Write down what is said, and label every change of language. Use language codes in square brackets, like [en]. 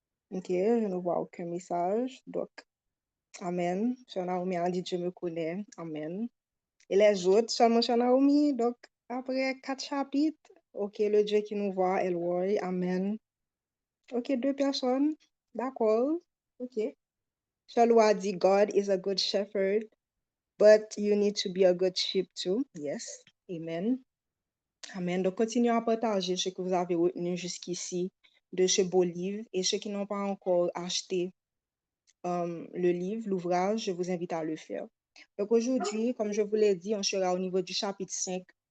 [fr] OK, je ne vois aucun message. Donc, Amen. Sœur Naomi a dit, Dieu me connaît. Amen. Et les autres, seulement Sœur Naomi. Donc, après 4 chapitres, OK, le Dieu qui nous voit, Elroy. Amen. OK, 2 personnes. D'accord. OK. Sœur Lou a dit, [en] God is a good shepherd, but you need to be a good sheep too. Yes. Amen. Amen. [fr] Donc, continuez à partager ce que vous avez retenu jusqu'ici de ce beau livre. Et ceux qui n'ont pas encore acheté le livre, l'ouvrage, je vous invite à le faire. Donc, aujourd'hui, comme je vous l'ai dit, on sera au niveau du chapitre 5.